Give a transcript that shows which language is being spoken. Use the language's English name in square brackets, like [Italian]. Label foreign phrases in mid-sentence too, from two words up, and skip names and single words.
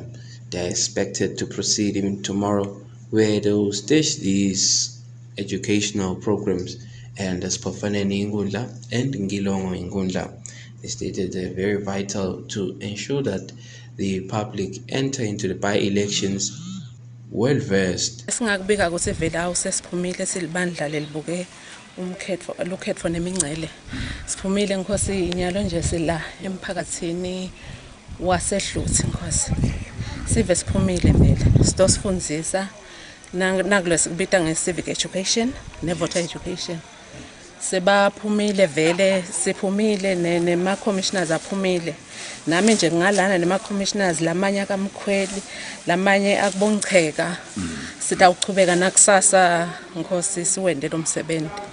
[English] They are expected to proceed even tomorrow, where they will stage these educational programs and Spofaneni Ingundla and Ngilongo Ingundla. They stated they're very vital to ensure that the public enter into the by-elections well versed. [Swati] Singakubika ukuthi vele awusesiphumile silibandla lelibuke ukhetho nemingcele. Siphumile Nkosi inyalo nje sila emphakathini waseHluthi Nkosi. Sive siphumile vele. Sitosifundisa nakulesibita nge- [English] civic education [Swati] ne- [English] voter education. [Swati] Sebaphumile vele, siphumile nema-commissioners aphumile. Nami nje ngalana nema-commissioners lamanye akamkhweli, lamanye akubongicheka. Sitawuchubeka nakusasa Nkosi siwende lo msebenzi.